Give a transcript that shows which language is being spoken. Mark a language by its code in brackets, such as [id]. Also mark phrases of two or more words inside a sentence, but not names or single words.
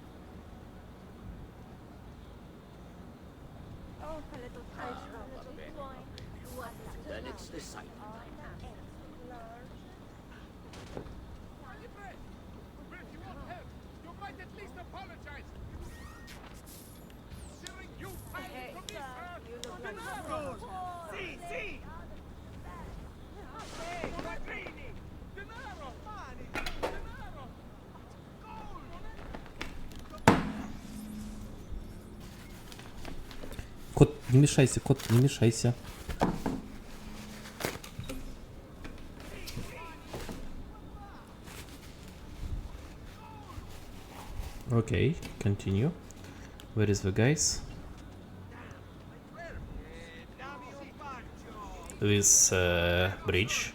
[en] Then it's the site. You might at least apologize. Considering you fired from this See, see! Hey, Quattrini! [it] Denaro! Money! Denaro! [ru] Кот, не мешайся, кот, не мешайся. [en] Okay, continue. Where is the guys? This bridge.